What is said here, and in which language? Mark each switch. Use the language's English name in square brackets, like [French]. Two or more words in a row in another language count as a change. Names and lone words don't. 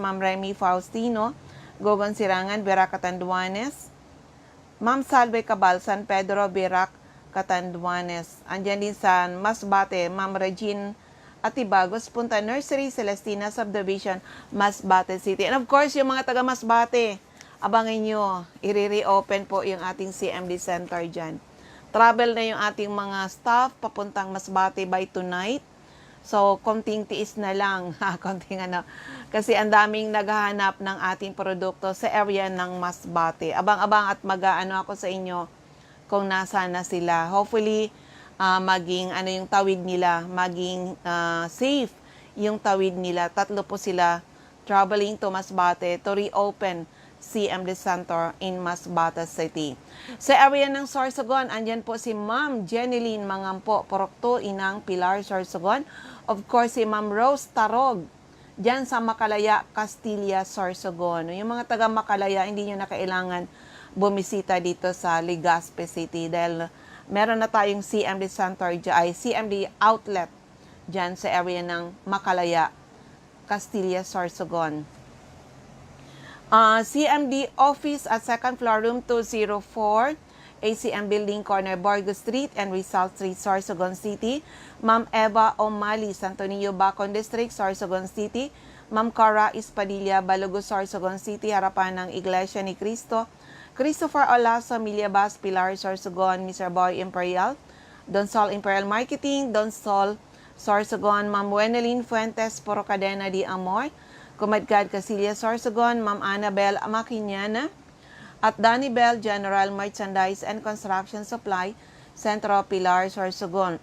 [Filipino] Ma'am Remy Faustino, Gogon Sirangan, Berac, Catanduanes. Ma'am Salve Cabal, San Pedro, Berac, Catanduanes. Andyan din sa Masbate, Ma'am Regine Atibagos, Punta Nursery, Celestina Subdivision, Masbate City. [English] And of course, [Filipino] yung mga taga Masbate, abangin nyo, i-reopen po yung ating CMD Center dyan. Travel na yung ating mga staff papuntang Masbate [English] by tonight. [Filipino] So, konting tiis na lang. Konting Kasi ang daming naghahanap ng ating produkto sa area ng Masbate. Abang-abang at mag-aano ako sa inyo kung nasa na sila. Hopefully, maging yung tawid nila, maging safe yung tawid nila. 3 po sila [English] traveling to Masbate to reopen CMD Center in Masbate City. [Filipino] Sa area ng Sorsogon, andyan po si Ma'am Jeneline Mangampo, Purok 2, Inang Pilar, Sorsogon. [English] Of course, [Filipino] si Ma'am Rose Tarog, dyan sa Makalaya, Castilla, Sorsogon. Yung mga taga Makalaya, hindi nyo na kailangan bumisita dito sa Legazpi City dahil meron na tayong CMD Center, CMD outlet dyan sa area ng Makalaya, Castilla, Sorsogon. [English] CMD office at second floor, room 204, ACM Building, corner Borgo Street and Rizal Street, Sorsogon City. [Filipino] Ma'am Eva Omali, Santo Niño, Bacon District, Sorsogon City. Ma'am Cara Espadilla, Balogo, Sorsogon City, harapan ng Iglesia ni Cristo. Christopher Olaso, Millabas, Pilar, Sorsogon, Mr. Boy Imperial, Donsol Imperial Marketing, Donsol, Sorsogon, Ma'am Wenelin Fuentes, Puro Cadena de Amor, Kumadkad Casillas, Sorsogon, Ma'am Annabel Maquiñana, at Danny Bell, General Merchandise and Construction Supply, Centro Pilar, Sorsogon.